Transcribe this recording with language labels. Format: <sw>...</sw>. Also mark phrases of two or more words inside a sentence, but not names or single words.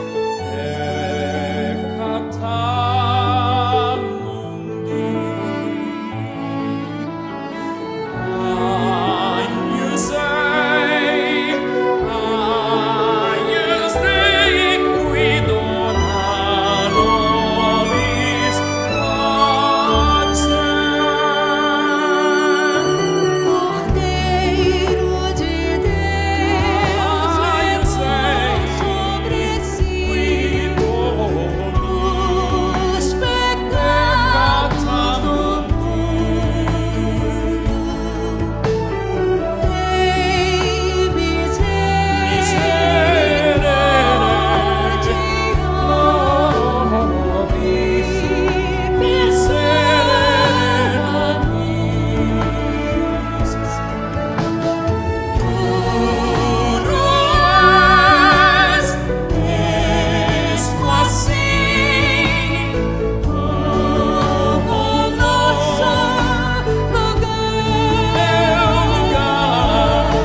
<la>peccata mundi, Agnus Dei, qui dona nobis pacem.</la> <pt>Cordeiro de Deus, levou sobre si os pecados do mundo. Tem misericórdia</pt> <la>nobis, miserere nobis.</la> <pt>Mesmo assim, como nosso lugar,</pt>